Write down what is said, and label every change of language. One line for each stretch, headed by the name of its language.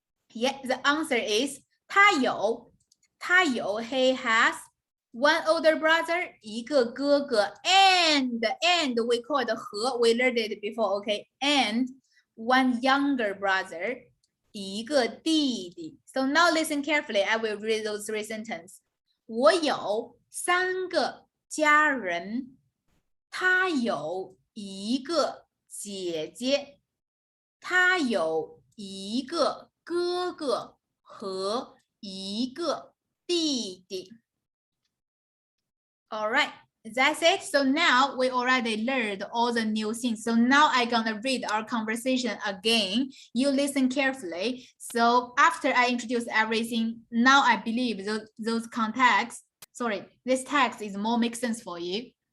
English: Yeah, the answer is
Chinese: 他有
English: he has 1 older brother
Chinese: 一个哥哥
English: and we call it 和 we learned it before, okay? And 1 younger brother
Chinese: 一个弟弟.
English: So now listen carefully. I will read those 3 sentences.
Chinese: 我有3个家人，他有一个姐姐，他有一个哥哥和一个弟弟.
English: All right, that's it. So now we already learned all the new things. So now I'm gonna read our conversation again. You listen carefully. So after I introduce everything, now I believe those contexts, sorry, this text is more make sense for you.